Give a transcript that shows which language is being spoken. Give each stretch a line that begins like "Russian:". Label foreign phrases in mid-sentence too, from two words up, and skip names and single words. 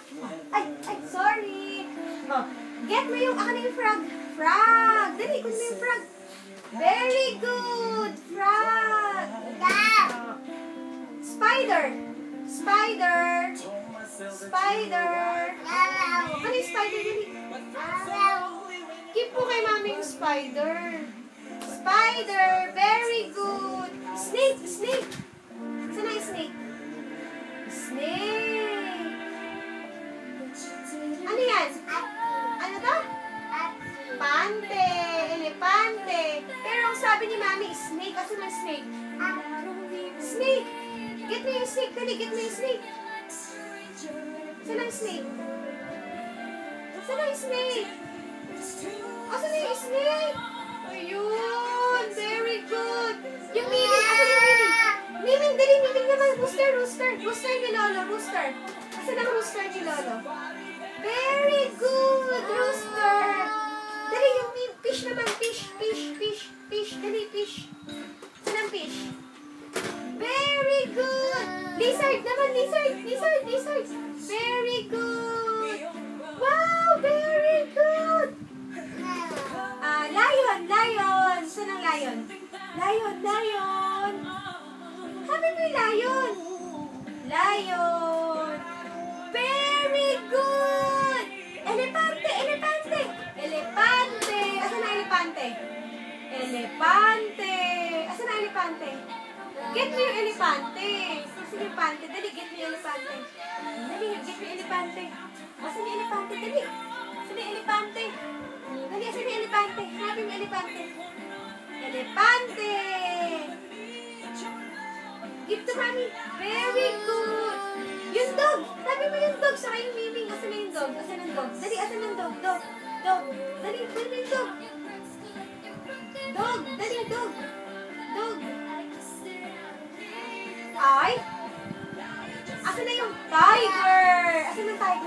Filipino: Ay, sorry. Oh, get mo yung, ako na yung frog. Frog. Dali, ikot mo yung frog.
English: Very good. Frog. Spider. Spider. Spider.
Filipino: Ano yung spider? Dali. Keep po kay mami yung spider.
English: Spider. Very good. Snake. Snake.
Filipino: Saan na yung snake? Snake. Ano yan? Ano to? Pante. Elepante. Pero ang sabi ni mami, snake. Asan na snake? Snake.
English: Get me
Filipino: yung snake. Dali,
English: get me
Filipino: yung snake. Saan na yung snake? Saan na yung snake? Asan na yung snake? Ayun.
English: Very good.
Filipino: Yung miming. Asan yung miming? Miming, dali. Miming naman.
English: Rooster, rooster.
Filipino: Rooster ni Lolo. Rooster. Asan ang rooster ni Lolo?
English: Very good. Rooster.
Filipino: Dali, yung fish naman.
English: Fish, fish, fish, fish.
Filipino: Dali, fish. Saan ang fish?
English: Very good.
Filipino: Lizard naman.
English: Lizard, lizard, lizard. Very good. Wow, very good. Lion, lion.
Filipino: Saan ang lion?
English: Lion, lion.
Filipino: Sabi mo yung lion.
English: Lion. Very good.
Filipino: Elepante, elepante. Elepante. Asan na elepante? Elepante. Asan na elepante?
English: Get me
Filipino: yung elepante. Asan yung elepante? Dali,
English: get me
Filipino: yung elepante. Dali,
English: get me
Filipino: yung elepante. Asan yung elepante? Dali. Asan yung elepante? Dali, asan yung elepante? Hanapin mo yung elepante. Elepante.
English: Give to mommy. Very good.
Filipino: Yung dog. Sabi mo yung dog. Saka yung miming. Asan na yung dog? Asan ang dog? Dali, asan ang dog?
English: Dog. Dog.
Filipino: Dali, dali yung dog.
English: Dog. Dali, dog. Dog.
Filipino: Ay. Asan na yung tiger? Asan ang tiger?